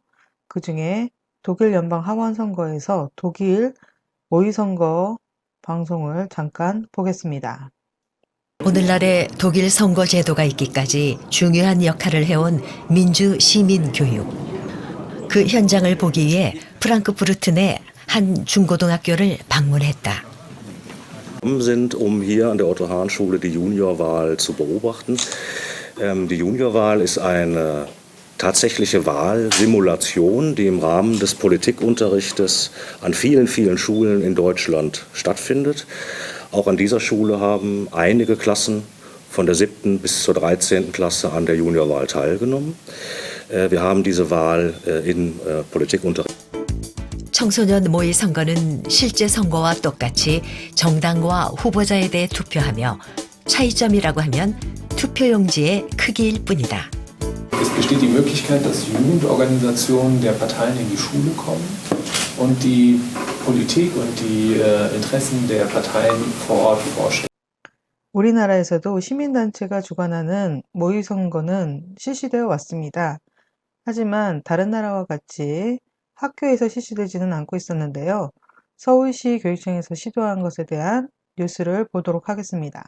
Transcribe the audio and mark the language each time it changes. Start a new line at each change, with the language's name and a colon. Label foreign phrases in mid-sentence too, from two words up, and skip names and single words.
Korean: 그 중에 독일 연방 하원 선거에서 독일 모의선거 방송을 잠깐 보겠습니다. 오늘날의 독일 선거 제도가 있기까지 중요한 역할을 해온 민주 시민 교육. 그 현장을 보기 위해 프랑크푸르트 내 한 중고등학교를 방문했다.
German: Sind, hier an der Otto-Hahn-Schule die Juniorwahl zu beobachten. Die Juniorwahl ist eine tatsächliche Wahlsimulation, die im Rahmen des Politikunterrichtes an vielen, vielen Schulen in Deutschland stattfindet. Auch an dieser Schule haben einige Klassen von der 7. bis zur 13. Klasse an der Juniorwahl teilgenommen. Wir haben diese Wahl in Politikunterricht.
Korean: 청소년 모의 선거는 실제 선거와 똑같이 정당과 후보자에 대해 투표하며 차이점이라고 하면 투표용지의 크기일 뿐이다.
German: Es besteht die Möglichkeit, dass Jugendorganisationen der Parteien in die Schule kommen und die Politik und die Interessen der Parteien vor Ort vorstellen.
Korean: 우리나라에서도 시민단체가 주관하는 모의선거는 실시되어 왔습니다. 하지만 다른 나라와 같이 학교에서 실시되지는 않고 있었는데요. 서울시 교육청에서 시도한 것에 대한 뉴스를 보도록 하겠습니다.